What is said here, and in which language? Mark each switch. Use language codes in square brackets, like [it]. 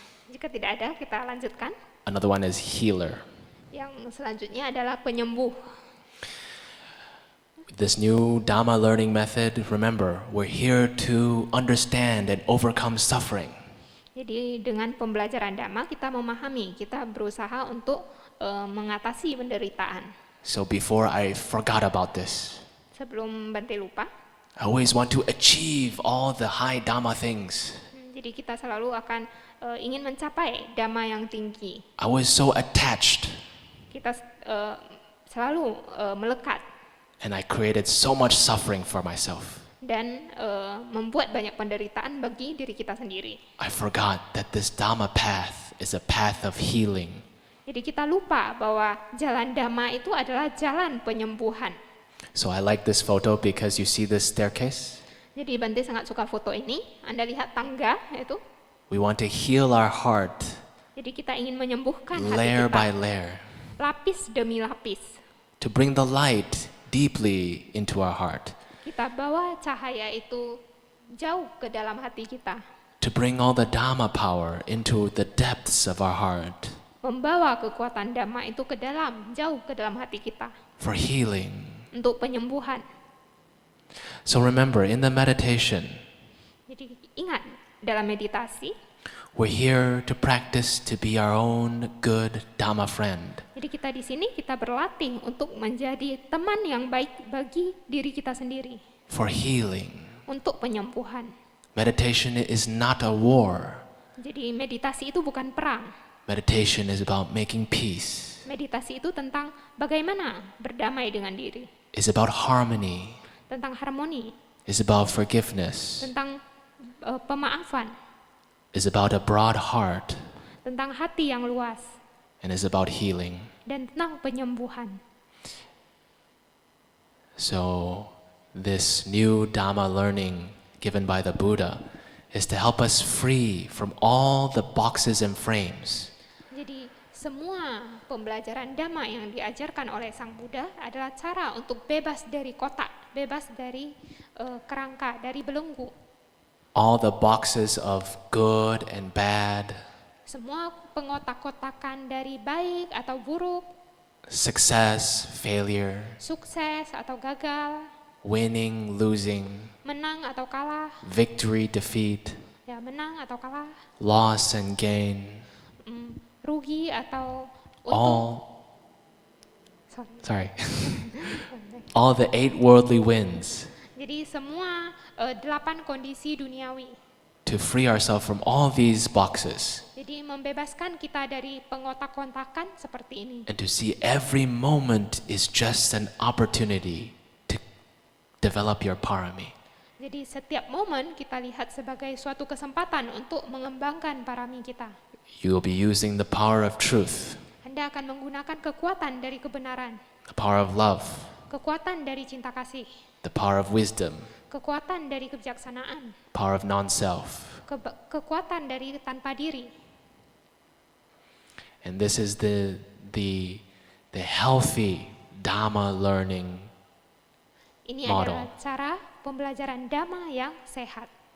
[id] Jika tidak ada, kita lanjutkan. [en] Another one is healer. [id] Yang selanjutnya adalah penyembuh. [en] This new Dhamma learning method, remember, we're here to understand and overcome suffering. [id] Jadi dengan pembelajaran Dhamma kita memahami, kita berusaha untuk mengatasi penderitaan. [en] So before I forgot about this, [id] Sebelum Bante lupa, [en] I always want to achieve all the high Dhamma things. [id] jadi kita selalu akan ingin mencapai Dhamma yang tinggi. [en] I was so attached [id] Kita selalu melekat [en] and I created so much suffering for myself. [id] dan membuat banyak penderitaan bagi diri kita sendiri. [en] I forgot that this Dhamma path is a path of healing. [id] Jadi kita lupa bahwa jalan Dhamma itu adalah jalan penyembuhan. [en] So I like this photo because you see this staircase. [id] Jadi Bante sangat suka foto ini. Anda lihat tangga itu. [en] We want to heal our heart [id] Jadi kita ingin menyembuhkan hati [en] layer [id] kita, [en] by layer, [id] lapis demi lapis. [en] to bring the light deeply into our heart, [id] Kita bawa cahaya itu jauh ke dalam hati kita. [en] to bring all the Dhamma power into the depths of our heart [id] Membawa kekuatan Dhamma itu ke dalam, jauh ke dalam hati kita. [en] for healing. [id] Untuk penyembuhan. [en] So remember, in the meditation, [id] Jadi ingat, dalam meditasi, [en] we're here to practice to be our own good Dhamma friend. [id] jadi kita di sini kita berlatih untuk menjadi teman yang baik bagi diri kita sendiri. [en] For healing. [id] Untuk penyembuhan. [en] Meditation is not a war. [id] Jadi meditasi itu bukan perang. [en] Meditation is about making peace. [id] Meditasi itu tentang bagaimana berdamai dengan diri. [en] It's about harmony. [id] Tentang harmoni. [en] It's about forgiveness. [id] Tentang pemaafan. [en] It's about a broad heart. [id] Tentang hati yang luas. [en] And it's about healing. [id] Dan tentang penyembuhan. [en] So this new Dhamma learning given by the Buddha is to help us free from all the boxes and frames. [id] Jadi semua pembelajaran Dhamma yang diajarkan oleh Sang Buddha adalah cara untuk bebas dari kotak, bebas dari kerangka, dari belenggu. [en] all the boxes of good and bad, [id] Semua pengotak-kotakan dari baik atau buruk, [en] success, failure, [id] sukses atau gagal, [en] winning, losing, [id] menang atau kalah, [en] victory, defeat, [id] ya menang atau kalah, [en] loss and gain, [id] rugi atau untung. [en] all, Sorry. sorry, all the 8 worldly winds [id] Jadi semua 8 kondisi duniawi. [en] to free ourselves from all these boxes [id] Jadi membebaskan kita dari pengotak-kontakan seperti ini. [en] and to see every moment is just an opportunity to develop your parami. [id] Jadi setiap momen kita lihat sebagai suatu kesempatan untuk mengembangkan parami kita. [en] You will be using the power of truth, [id] Anda akan menggunakan kekuatan dari kebenaran, [en] the power of love, [id] kekuatan dari cinta kasih, [en] the power of wisdom, [id] kekuatan dari kebijaksanaan, [en] power of non-self. [id] kekuatan dari tanpa diri. [en] And this is the healthy Dhamma learning [id] Ini [en] model. [id] adalah cara pembelajaran Dhamma yang sehat.